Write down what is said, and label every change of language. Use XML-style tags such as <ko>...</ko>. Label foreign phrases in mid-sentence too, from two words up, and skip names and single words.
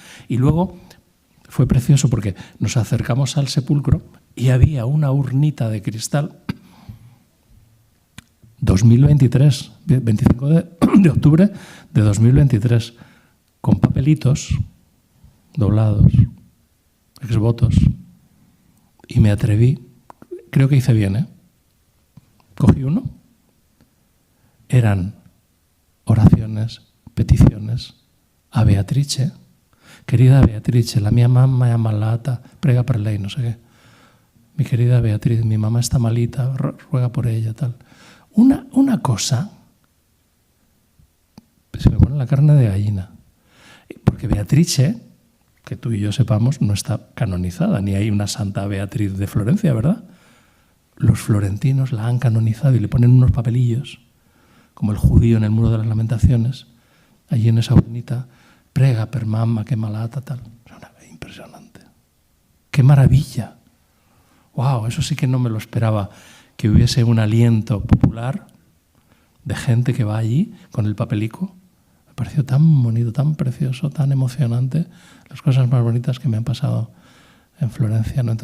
<es>Y luego fue precioso porque nos acercamos al sepulcro y había una urnita de cristal 2023, 25 de octubre de 2023, con papelitos doblados, exvotos, y me atreví, creo que hice bien, ¿eh? Cogí uno, eran oraciones, peticiones a Beatrice, querida Beatrice,</es> <it>la mia mamma è ammalata, prega per lei,</it> <es>no sé qué. Mi querida Beatriz, mi mamá está malita, ruega por ella, tal. Una cosa, se me pone la carne de gallina, porque Beatrice, que tú y yo sepamos, no está canonizada, ni hay una santa Beatriz de Florencia, ¿verdad? Los florentinos la han canonizado y le ponen unos papelillos, como el judío en el Muro de las Lamentaciones, allí en esa urninita,</es> <it>prega per mamma,</it> <es>que malata, tal. Impresionante. ¡Qué maravilla! ¡Wow! Eso sí que no me lo esperaba, que hubiese un aliento popular de gente que va allí con el papelico. Me pareció tan bonito, tan precioso, tan emocionante, las cosas más bonitas que me han pasado en Florencia, ¿no?</es>